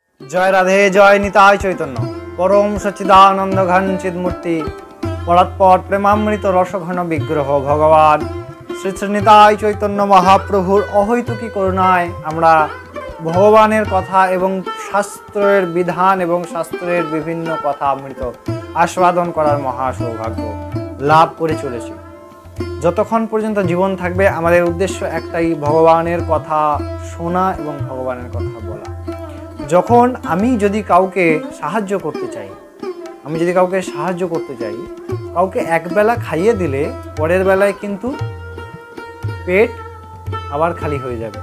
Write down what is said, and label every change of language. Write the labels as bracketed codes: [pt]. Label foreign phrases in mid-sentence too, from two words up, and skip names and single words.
[bn] জয় রাধে জয় নিতাই চৈতন্য পরম সচ্চিদানন্দ ঘন চিন্মূর্তি পরাৎপর প্রেমামৃত রসঘন বিগ্রহ ভগবান শ্রী শ্রী নিতাই চৈতন্য মহাপ্রভুর অহৈতুকী করুণায় আমরা ভগবানের কথা এবং শাস্ত্রের বিধান এবং শাস্ত্রের বিভিন্ন কথা অমৃত আস্বাদন করার মহা সৌভাগ্য লাভ করে চলেছি। যতক্ষণ পর্যন্ত জীবন থাকবে আমাদের উদ্দেশ্য একটাই, ভগবানের কথা শোনা এবং ভগবানের কথা বলা। যখন আমি যদি কাউকে সাহায্য করতে চাই, কাউকে একবেলা খাইয়ে দিলে পরের বেলায় কিন্তু পেট আবার খালি হয়ে যাবে।